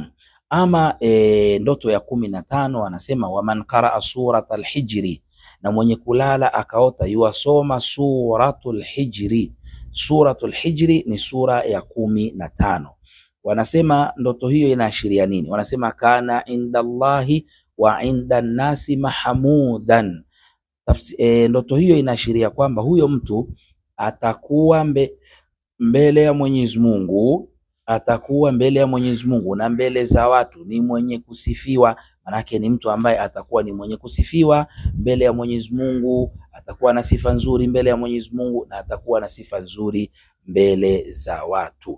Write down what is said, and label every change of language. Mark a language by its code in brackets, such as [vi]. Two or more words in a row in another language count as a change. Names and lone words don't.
[sw] Ama ndoto ya 15 anasema [ar] ومن قرأ سورة الحجر, [sw] na mwenye kulala akaota yuasoma [ar] سورة الحجر. سورة الحجر [sw] ni sura ya 15. Wanasema ndoto hiyo inaashiria nini? [ar] Wanasema كان عند الله وعند الناس محمودا. [sw] Ndoto hiyo inaashiria kwamba huyo mtu atakuwa mbele ya Mwenyezi Mungu, atakuwa mbele ya Mwenyezi Mungu na mbele za watu ni mwenye kusifiwa. Manake ni mtu ambaye atakuwa ni mwenye kusifiwa mbele ya Mwenyezi Mungu, atakuwa na sifa nzuri mbele ya Mwenyezi Mungu, na atakuwa na sifa nzuri mbele za watu.